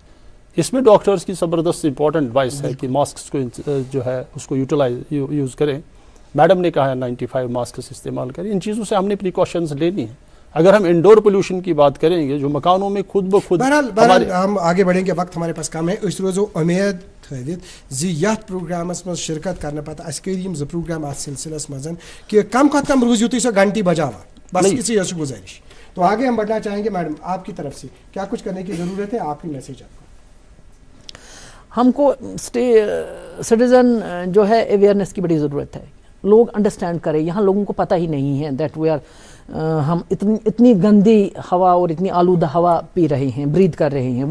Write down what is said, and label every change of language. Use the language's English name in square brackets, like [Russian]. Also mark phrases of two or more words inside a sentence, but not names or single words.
[Hindi] इसमें डॉक्टर्स की ज़बरदस्त [English] important advice [Hindi] है कि मास्क को जो है उसको यूज़ करें। मैडम ने कहा है 95 मास्क इस्तेमाल करें। इन चीज़ों से हमने प्रिकॉशंस लेनी है। अगर हम [English] indoor pollution [Hindi] की बात करेंगे जो मकानों में खुद ब खुद बहरहाल हम आगे बढ़ेंगे, वक्त हमारे पास कम है। [Kashmiri] इस रोज़ उम्मीद थवित जी यथ प्रोग्रामस में शिरकत करने पता अस करीम ज प्रोग्राम अत सिलसिलस मजन कि कम खत कम रोज युत घंटी बजावा, [Hindi] बस इसी गुजारिश। तो आगे हम बढ़ना चाहेंगे। मैडम आपकी तरफ से क्या कुछ करने की ज़रूरत है, आपकी मैसेज आपको? हमको सिटीज़न जो है अवेयरनेस की बड़ी ज़रूरत है। लोग अंडरस्टैंड करें। यहाँ लोगों को पता ही नहीं है [English] that we are [Hindi] हम इतनी गंदी हवा और इतनी आलूदा हवा पी रहे हैं, ब्रीथ कर रहे हैं।